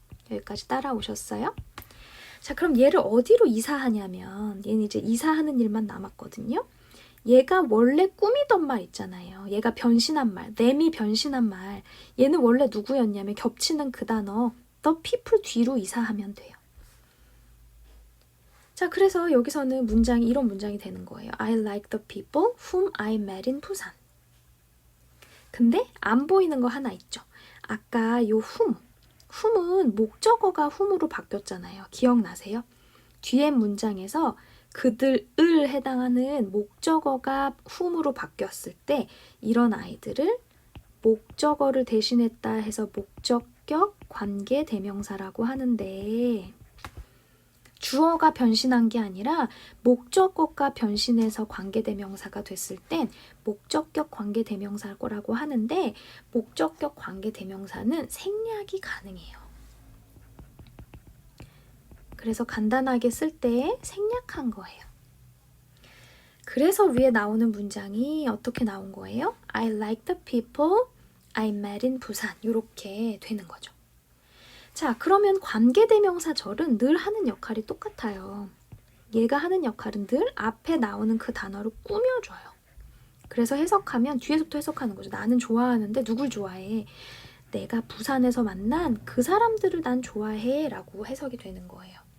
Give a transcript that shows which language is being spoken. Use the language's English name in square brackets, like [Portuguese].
[Korean] 여기까지 따라오셨어요? 자, 그럼 얘를 어디로 이사하냐면 얘는 이제 이사하는 일만 남았거든요. 얘가 원래 꾸미던 말 있잖아요. 얘가 변신한 말, 램이 변신한 말. 얘는 원래 누구였냐면 겹치는 그 단어 the people 뒤로 이사하면 돼요. 자, 그래서 여기서는 문장이 이런 문장이 되는 거예요. [English] I like the people whom I met in 부산. [Korean] 근데 안 보이는 거 하나 있죠. 아까 요 whom은 목적어가 whom으로 바뀌었잖아요. 기억나세요? 뒤에 문장에서 그들을 해당하는 목적어가 whom으로 바뀌었을 때 이런 아이들을 목적어를 대신했다 해서 목적격 관계 대명사라고 하는데 주어가 변신한 게 아니라 목적어가 변신해서 관계대명사가 됐을 땐 목적격 관계대명사라고 하는데 목적격 관계대명사는 생략이 가능해요. 그래서 간단하게 쓸 때 생략한 거예요. 그래서 위에 나오는 문장이 어떻게 나온 거예요? [English] I like the people I met in 부산. [Korean] 이렇게 되는 거죠. 자, 그러면 관계대명사절은 늘 하는 역할이 똑같아요. 얘가 하는 역할은 늘 앞에 나오는 그 단어를 꾸며줘요. 그래서 해석하면 뒤에서부터 해석하는 거죠. 나는 좋아하는데 누굴 좋아해? 내가 부산에서 만난 그 사람들을 난 좋아해 라고 해석이 되는 거예요.